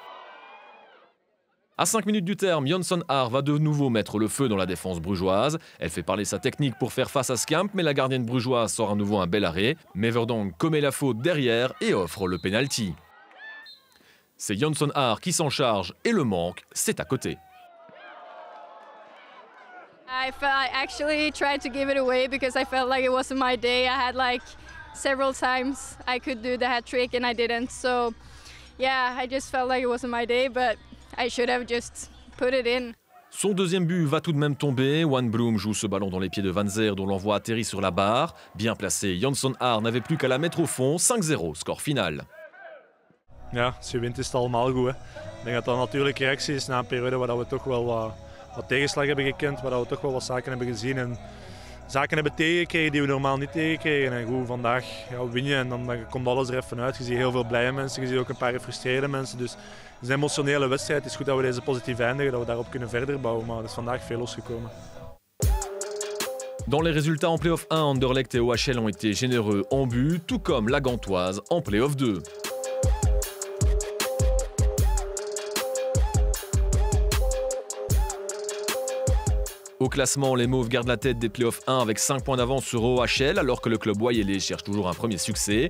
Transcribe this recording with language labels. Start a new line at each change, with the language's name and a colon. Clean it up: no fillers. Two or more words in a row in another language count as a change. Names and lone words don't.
French: À 5 minutes du terme, Johnson Haar va de nouveau mettre le feu dans la défense brugeoise. Elle fait parler sa technique pour faire face à Scamp, mais la gardienne brugeoise sort à nouveau un bel arrêt. Mais Verdonk commet la faute derrière et offre le penalty. C'est Johnson Haar qui s'en charge et le manque, c'est à côté.
English: I actually tried to give it away because I felt like it wasn't my day. I had like several times I could do the hat trick and I didn't. So yeah, I just felt like it wasn't my day, but I should have just put it in.
French: Son deuxième but va tout de même tomber. Wan Bloom joue ce ballon dans les pieds de Van Zer dont l'envoi atterrit sur la barre. Bien placé, Johnson Haar n'avait plus qu'à la mettre au fond. 5-0, score final.
Dutch: Ja, als je wint is het allemaal goed. Hè. Ik denk dat dat natuurlijk reactie is na een periode waar we toch wel wat tegenslag hebben gekend, waar we toch wel wat zaken hebben gezien en zaken hebben tegengekregen die we normaal niet tegenkregen. En goed, vandaag win je en dan komt alles er even uit. Je ziet heel veel blije mensen, je ziet ook een paar gefrustreerde mensen. Dus het is een emotionele wedstrijd. Het is goed dat we deze positief eindigen, dat we daarop kunnen verder bouwen. Maar er is vandaag veel losgekomen.
French: Dans les résultats en Play-off 1, Anderlecht et OHL ont été généreux en but, tout comme la Gantoise en Play-off 2. Au classement, les Mauves gardent la tête des Play-off 1 avec 5 points d'avance sur OHL, alors que le club wayélais cherche toujours un premier succès.